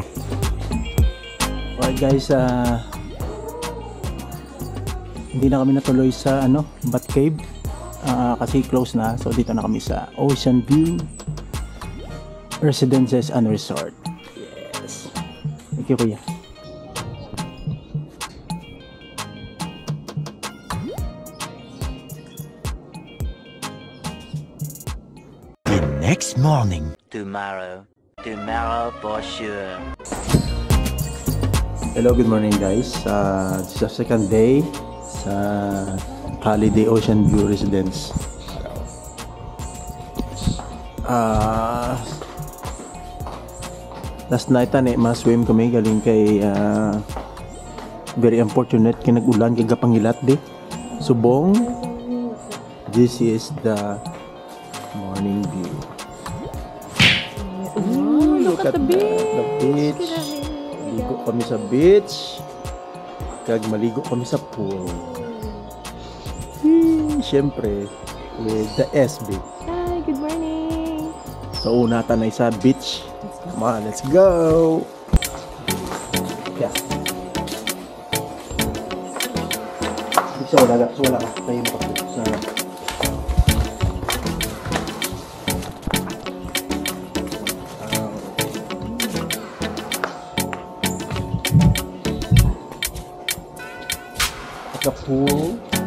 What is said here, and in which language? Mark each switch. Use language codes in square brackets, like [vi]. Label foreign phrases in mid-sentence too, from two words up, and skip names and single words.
[en] Alright guys, [tl] hindi na kami natuloy sa ano, Bat Cave kasi [en] close na. [tl] So dito na kami sa [en] Ocean View Residences and Resort. Yes. Thank you kuya. The next morning. Tomorrow for sure. Hello, good morning guys. This is the second day sa Holiday Ocean View Residence. [hil] Last night ma-swim kami galing kay [en] very unfortunate [hil] kay nag-ulan kay gapangilat di subong. [en] This is the morning view. Look at the beach. [hil] Maligo kami sa beach. Kag maligo kami sa pool. Siyempre, [en] with the SB. Hi, good morning. So, [hil] una tanay sa beach. [en] Come on, let's go! Yeah. So, [hil] wala ka. Tayo makapit sa... [en] the pool